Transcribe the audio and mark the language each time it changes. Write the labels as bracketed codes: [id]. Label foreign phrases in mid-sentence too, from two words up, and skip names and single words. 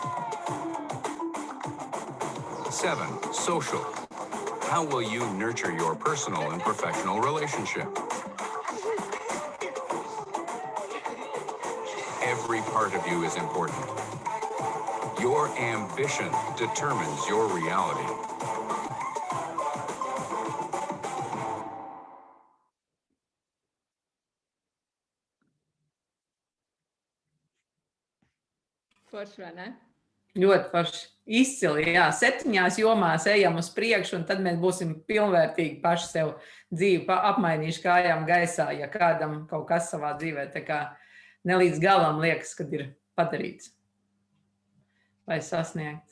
[en] 7. Social. How will you nurture your personal and professional relationship? Every part of you is important. Your ambition determines your reality. [lv] Forši, vai ne? Ļoti forši. Izcili, jā. 7 jomās ejam uz priekšu, un tad mēs būsim pilnvērtīgi paši sev dzīvi apmainījuši kājām gaisā, ja kādam kaut kas savā dzīvē tā kā ne līdz galam liekas, kad ir padarīts vai sasniegts.